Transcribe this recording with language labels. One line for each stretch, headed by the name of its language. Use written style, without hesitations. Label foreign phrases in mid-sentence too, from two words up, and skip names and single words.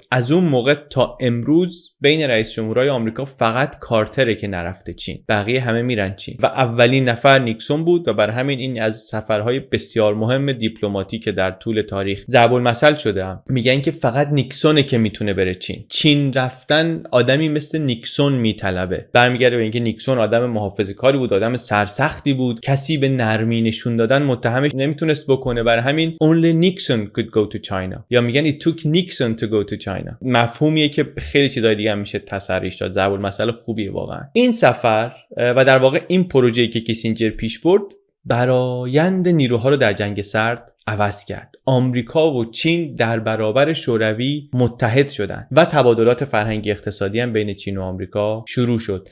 Persian: از اون موقع تا امروز بین رئیس جمهورهای آمریکا فقط کارتره که نرفته چین، بقیه همه میرن چین و اولین نفر نیکسون بود و بر همین این از سفرهای بسیار مهم دیپلماتیک که در طول تاریخ ضرب المثل شده هم. میگن که فقط نیکسونه که میتونه بره چین. چین رفتن آدمی مثل نیکسون میطلبه. برمیگرده به اینکه نیکسون آدم محافظه‌کاری بود، آدم سرسختی بود، کسی به نرمی نشون دادن متهمش نمیتونست بکنه. برای همین
English: only Nixon could go to China،
Persian: یا میگن
English: it took Nixon to go to China.
Persian: مفهومیه که خیلی چیزای دیگه هم میشه تصریحش داد. ضرب المثل خوبیه واقعا. این سفر و در واقع این پروژه‌ای که کیسینجر پیش برد برآیند نیروها رو در جنگ سرد عوض کرد. آمریکا و چین در برابر شوروی متحد شدند و تبادلات فرهنگی اقتصادی هم بین چین و آمریکا شروع شد.